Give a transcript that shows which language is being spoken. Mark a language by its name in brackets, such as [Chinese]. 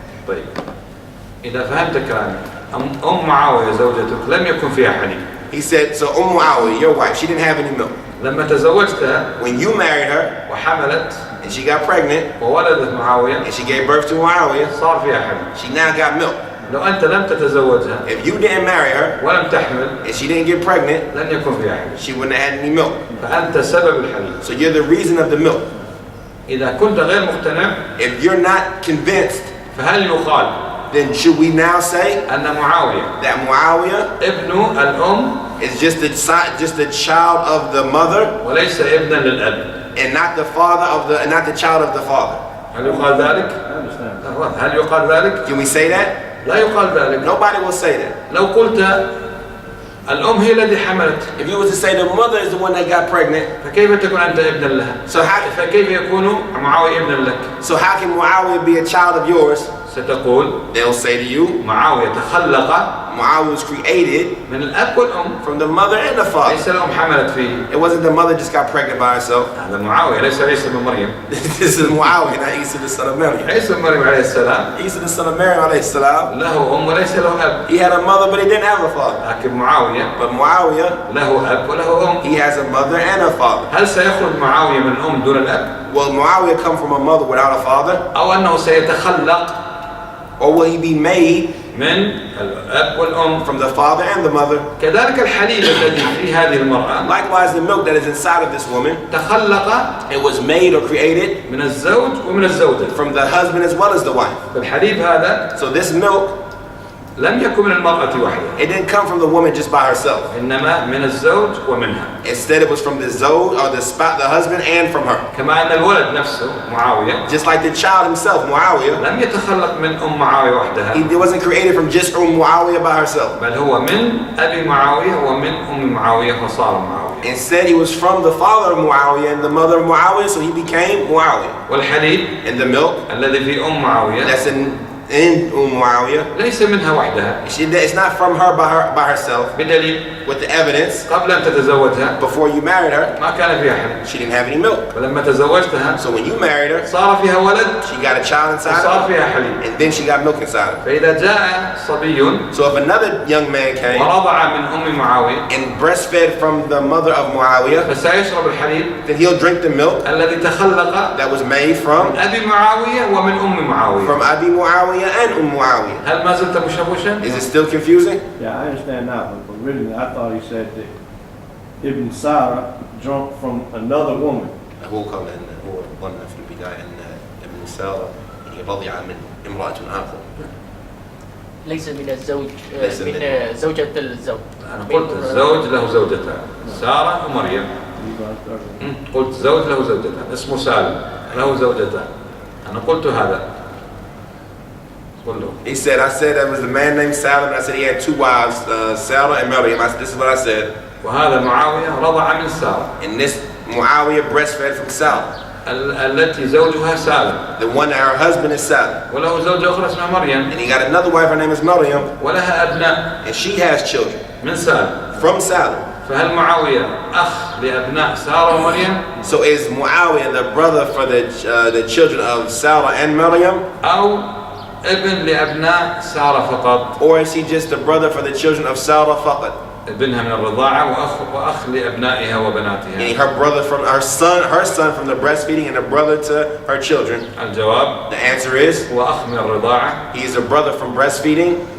[Arabic] طيب إذا فهمت كلامي أم معاوية زوجتك لم يكن فيها حليب. [English] He said, so Muawiyah, your wife, she didn't have any milk. [Arabic] لما تزوجتها [English] When you married her [Arabic] وحملت [English] and she got pregnant [Arabic] وولدت معاوية [English] and she gave birth to Muawiyah, [Arabic] صار فيها حليب. [English] she now got milk. [Arabic] لو أنت لم تتزوجها [English] If you didn't marry her [Arabic] ولم تحمل [English] and she didn't get pregnant, [Arabic] لن يكن فيها حليب. [English] she wouldn't have had any milk. [Arabic] فأنت سبب الحليب. [English] So you're the reason of the milk. [Arabic] إذا كنت غير مقتنع [English] If you're not convinced, [Arabic] فهل يقال [English] then should we now say [Arabic] أن معاوية [English] that Muawiyah [Arabic] ابن الأم [English] is just the child of the mother [Arabic] وليس ابنا للأب؟ [English] and not the father of the, and not the child of the father? [Arabic] هل يقال ذلك؟ [English] I understand. [Arabic] هل يقال ذلك؟ [English] Can we say that? [Arabic] لا يقال ذلك. [English] Nobody will say that. [Arabic] لو قلت الأم هي التي حملت [English] If you was to say the mother is the one that got pregnant, [Arabic] فكيف تكون أنت ابنا لها؟ فكيف يكون معاوية ابنا لك؟ [English] so how can Muawiyah be a child of yours? [Arabic] ستقول [English] They'll say to you, [Arabic] معاوية تخلق [English] Muawiyah was created [Arabic] من الأب والأم. [English] from the mother and the father. [Arabic] ليس الأم حملت فيه. [English] It wasn't the mother just got pregnant by herself. [Arabic] هذا معاوية ليس عيسى بن مريم. [English] This is Muawiyah, not Isa the son of Maryam. [Arabic] عيسى بن مريم عليه السلام [English] Isa the son of Maryam alayhi salam, [Arabic] له أم وليس له أب. [English] he had a mother but he didn't have a father. [Arabic] لكن معاوية [English] But Muawiyah, [Arabic] له أب وله أم. [English] he has a mother and a father. [Arabic] هل سيخرج معاوية من أم دون الأب؟ [English] Will Muawiyah come from a mother without a father? [Arabic] أو أنه سيتخلق [English] Or will he be made [Arabic] من الأب والأم؟ [English] from the father and the mother? [Arabic] كذلك الحليب الذي في هذه المرأة [English] Likewise, the milk that is inside of this woman, [Arabic] تخلق [English] it was made or created [Arabic] من الزوج ومن الزوجة. [English] from the husband as well as the wife. [Arabic] فالحليب هذا [English] So this milk, [Arabic] لم يكن من المرأة وحدها، [English] it didn't come from the woman just by herself. [Arabic] إنما من الزوج ومنها. [English] Instead, it was from the zoj or the husband and from her. [Arabic] كما أن الولد نفسه معاوية [English] Just like the child himself, Muawiyah, [Arabic] لم يتخلق من أم معاوية وحدها، [English] he wasn't created from just Muawiyah by herself. [Arabic] بل هو من أبي معاوية ومن أم معاوية فصار معاوية. [English] Instead, he was from the father of Muawiyah and the mother of Muawiyah, so he became Muawiyah. [Arabic] والحليب [English] And the milk [Arabic] الذي في أم معاوية [English] that's in Muawiyah, [Arabic] ليس منها وحدها، [English] it's not from her by herself. [Arabic] بدليل [English] With the evidence, [Arabic] قبل أن تتزوجها [English] before you married her, [Arabic] ما كان فيها حليب، [English] she didn't have any milk. [Arabic] ولما تزوجتها [English] So when you married her, [Arabic] صار فيها ولد [English] she got a child inside [Arabic] وصار [English] her, [Arabic] فيها حليب. [English] and then she got milk inside her. [Arabic] فإذا جاء صبي [English] So if another young man came [Arabic] ورضع من أم معاوية [English] and breastfed from the mother of Muawiyah, [Arabic] فسيشرب الحليب [English] then he'll drink the milk [Arabic] الذي تخلق [English] that was made from [Arabic] من أبي معاوية ومن أم معاوية. [English] Abi Muawiyah and Muawiyah. [Arabic] هل ما زلت مشوشا؟ [English] Is it still confusing? Yeah, I understand now, but originally I thought he said that Ibn Sarah drunk from another woman. [Arabic] هو قال أن هو ظن في البداية أن ابن سارة رضع من امرأة آخر. ليس من الزوج ليس من من- زوجة الزوج. أنا قلت الزوج له زوجتان سارة ومريم. قلت زوج له زوجتان اسمه سالم له زوجتان. أنا قلت هذا. قل له. [English] He said, I said there was a man named Saalim, and I said he had two wives, Sarah and Maryam. This is what I said. [Arabic] وهذا معاوية رضع من سارة. [English] And this Muawiyah breastfed from Salim, [Arabic] التي زوجها سالم. [English] the one that her husband is Salim. [Arabic] وله زوجة أخرى اسمها مريم. [English] And he got another wife, her name is Maryam, [Arabic] ولها أبناء [English] and she has children [Arabic] من سالم. [English] from Salim. [Arabic] فهل معاوية أخ لأبناء سارة ومريم؟ [English] So is Muawiyah the brother for the children of Sarah and Maryam? [Arabic] أو ابن لأبناء سارة فقط؟ [English] Or is he just the brother for the children of Sarah faqat? [Arabic] ابنها من الرضاعة وأخ لأبنائها [English] meaning [Arabic] وبناتها. [English] her brother from her son from the breastfeeding, and a brother to her children. [Arabic] الجواب [English] The answer is [Arabic] هو أخ من الرضاعة [English] he is a brother from breastfeeding